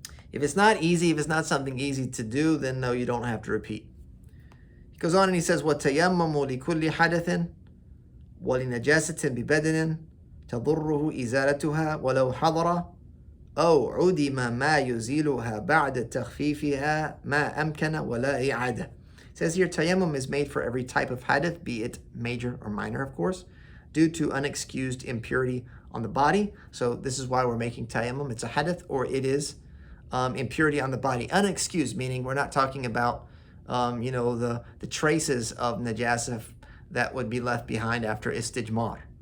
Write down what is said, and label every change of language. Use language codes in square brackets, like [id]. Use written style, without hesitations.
[en] If it's not easy, if it's not something easy to do, then no, you don't have to repeat. He goes on and he says, [ar] وَتَيَمَّمُوا لِكُلِّ حَدَثٍ وَلِنَجَاسَةٍ بِبَدَنٍ تَضُرُّهُ إِزَالَتُهَا وَلَوْ حَضَرَ أو عُدِمَ ما يزيلها بعد تخفيفها ما أمكن ولا إعادة. [en] It says here, tayammum is made for every type of hadith, be it major or minor, of course, due to unexcused impurity on the body. So this is why we're making tayammum. It's a hadith, or it is impurity on the body. Unexcused, meaning we're not talking about the traces of najasa that would be left behind after istijmar.